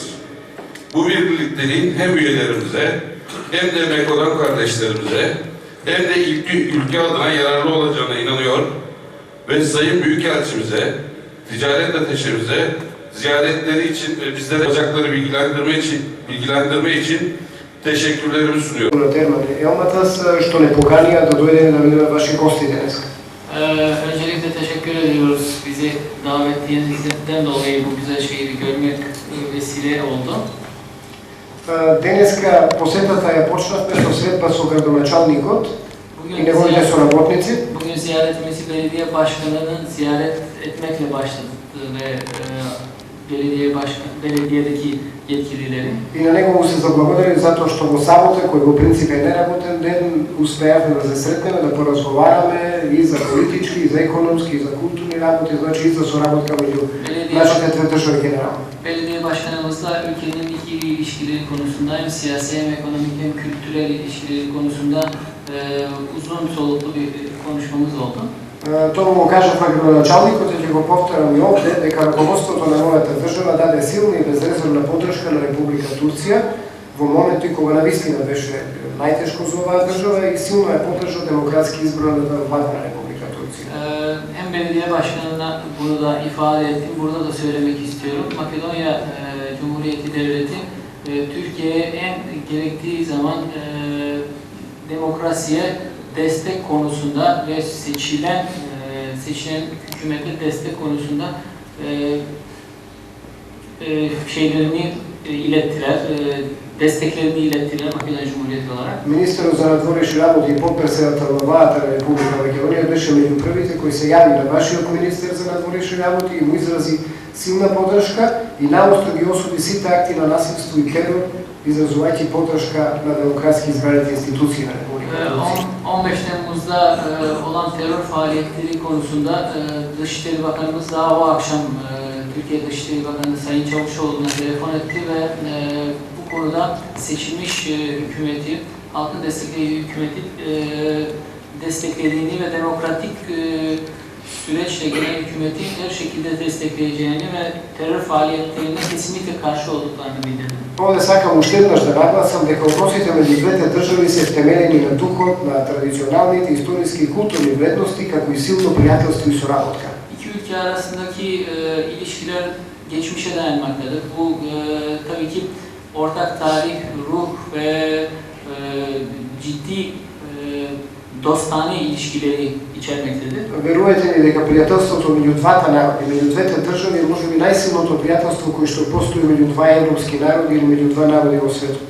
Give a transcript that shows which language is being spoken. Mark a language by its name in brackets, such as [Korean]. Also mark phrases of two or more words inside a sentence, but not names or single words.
[Turkish] Bu birlikteliğin hem üyelerimize hem de Makedon kardeşlerimize hem de ülke adına yararlı olacağına inanıyor ve Sayın Büyükelçimize, ticaret ateşimize ziyaretleri için ve bizlere yapacakları bilgilendirme için teşekkürlerimi sunuyorum. [Macedonian] Што не поканија да дојдете да видимо ваши гости данас. [Turkish] Öncelikle teşekkür ediyoruz. Bizi davetlerinizden dolayı bu güzel şehri görmek vesile oldu. [Macedonian] Денеска посетата ја почнавме со средба со градоначалникот и неговите соработници. [Turkish] Bugün ziyaretimizi belediye başkanının ziyaret etmekle başladı ve belediyedeki yetkilileri. [Macedonian] И на него му се заблагодари затоа што во сабота, кој во принцип е неработен ден, успеавме да се сретнеме, да поразговараме и за политички, и за економски, и за културни работи, значи и за соработка меѓу нашите две држави генерално. [Turkish] Belediye başkanımızla ülkenin ikili ilişkileri konusunda hem siyasi hem ekonomik hem kültürel ilişkileri konusunda uzun soluklu bir konuşmamız oldu. [Macedonian] Тоа му кажав на градоначалникот и ќе го повторам и овде, дека раководството на мојата држава даде силна и безрезервна поддршка на Република Турција во моменти кога навистина беше најтешко за оваа држава и силно ја поддржа демократски избраната влада на Република Турција. [Turkish] Hem belediye başkanına bunu da ifade ettim, burada da söylemek istiyorum. Makedonya Cumhuriyeti Devleti Türkiye'ye en gerektiği zaman demokrasiye destek konusunda ve seçilen hükümete destek konusunda şeylerini ilettiler, desteklerini ilettiler Makedonya Cumhuriyeti olarak. [Macedonian] Министерот за надворешни работи и потпредседател на владата на Република Македонија беше меѓу првите кои се јави на вашиот министер за надворешни работи и му изрази силна поддршка и наостро ги осуди сите акти на насилство и терор, изразувајќи поддршка на демократски избраните институции на Република Македонија. [Turkish] 15 Temmuz'da olan terör faaliyetleri konusunda Dışişleri Bakanımız daha o akşam Türkiye Dışişleri Bakanı Sayın Çavuşoğlu'na telefon etti ve bu konuda seçilmiş hükümeti, halkın desteklediği hükümeti desteklediğini ve demokratik süreçle gelen hükümeti her şekilde destekleyeceğini ve terör faaliyetlerine kesinlikle karşı olduklarını bildirdi. [Macedonian] Ovde сакам уште еднаш да нагласам дека односите меѓу двете држави се втемелени на духот, на традиционалните, историски и културни вредности, како и силно пријателство и соработка. [Turkish] İki ülke arasındaki ilişkiler geçmişe dayanmaktadır. Bu tabii ki ortak tarih, ruh ve ciddi dostane ilişkileri içermektedir. [Macedonian] Верувате ми дека пријателството меѓу двата народи, меѓу двете држави е можеби најсилното пријателство кое што постои меѓу два европски народи или меѓу два народи во светот.